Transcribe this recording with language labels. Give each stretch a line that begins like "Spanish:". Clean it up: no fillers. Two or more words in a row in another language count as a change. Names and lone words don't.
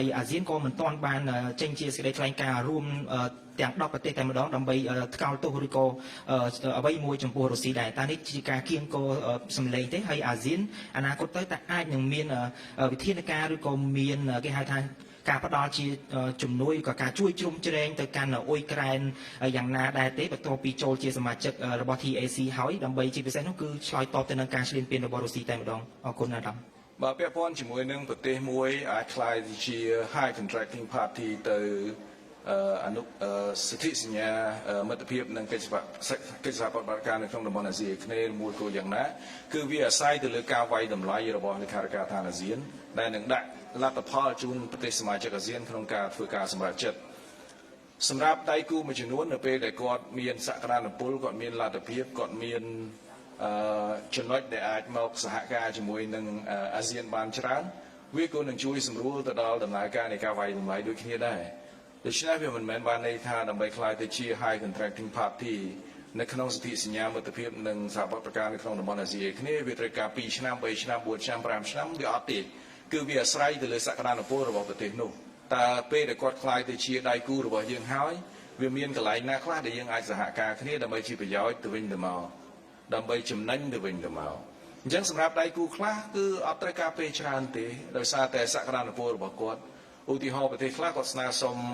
Khmer: អាស៊ានក៏មិនទាន់បានចេញជាសេចក្តីថ្លែងការណ៍រួមទាំង10ប្រទេសតែម្ដងដើម្បីថ្កោលទោសឬក៏អ្វីមួយចំពោះរុស្ស៊ីដែរតើនេះជាការគៀងគរសម្លេងទេហើយអាស៊ានអនាគតទៅតើអាចនឹងមានវិធានការឬក៏មានគេហៅថាការផ្ដល់ជាជំនួយក៏ការជួយជ្រោមជ្រែងទៅកាន់អ៊ុយក្រែនយ៉ាងណាដែរទេបន្ទាប់ពីចូលជាសមាជិករបស់ TAC ហើយដើម្បីជាពិសេសនោះគឺឆ្លើយតបទៅនឹងការឈ្លានពានរបស់រុស្ស៊ីតែម្ដងអរគុណអាដាម បាទពាក់ព័ន្ធជាមួយនឹងប្រទេសមួយអាចខ្លាយជា
English: high contracting party
Khmer: ទៅសន្ធិសញ្ញាមិត្តភាពនិងកិច្ចសហប្រតិបត្តិការនៅក្នុងតំបន់អាស៊ីអាគ្នេយ៍មួយគោលយ៉ាងណាគឺវាអាស្រ័យទៅលើការវាយតម្លៃរបស់លេខាធិការឋានអាស៊ានដែលនឹងដាក់លទ្ធផល ជូនប្រទេសសមាជិកអាស៊ានក្នុងការធ្វើការសម្រេចចិត្តសម្រាប់ដៃគូមួយចំនួននៅពេលដែលគាត់មានសក្តានុពលគាត់មានលទ្ធភាពគាត់មានចំណុចដែលអាចមកសហការជាមួយ នឹងអាស៊ានបានច្រើនវាក៏នឹងជួយសម្រួលទៅដល់ដំណើរការនៃការវាយតម្លៃដូចគ្នាដែរដូច្នេះវាមិនមែនបានន័យថាដើម្បីខ្លាយទៅ ជា
English: high contracting party
Khmer: នៅក្នុងសន្ធិសញ្ញាមិត្តភាពនិងសហប្រតិបត្តិការនៅក្នុងតំបន់អាស៊ីអាគ្នេយ៍វាត្រូវការ2ឆ្នាំ3ឆ្នាំ4ឆ្នាំ5ឆ្នាំវាអត់ទេគឺវាអាស្រ័យទៅលើសក្តានុពលរបស់ប្រទេសនោះតើពេលដែលគាត់ខ្លាយទៅជាដៃគូរបស់យើងហើយវាមានកន្លែងណាខ្លះដែលយើងអាចសហការគ្នាដើម្បីជាប្រយោជន៍ទៅវិញទៅមកដើម្បីចំណេញទៅវិញទៅមកអញ្ចឹងសម្រាប់ដៃគូខ្លះគឺអត់ត្រូវការពេលច្រើនទេដោយសារតែសក្តានុពលរបស់គាត់ឧទាហរណ៍ប្រទេសខ្លះគាត់ស្នើសុំ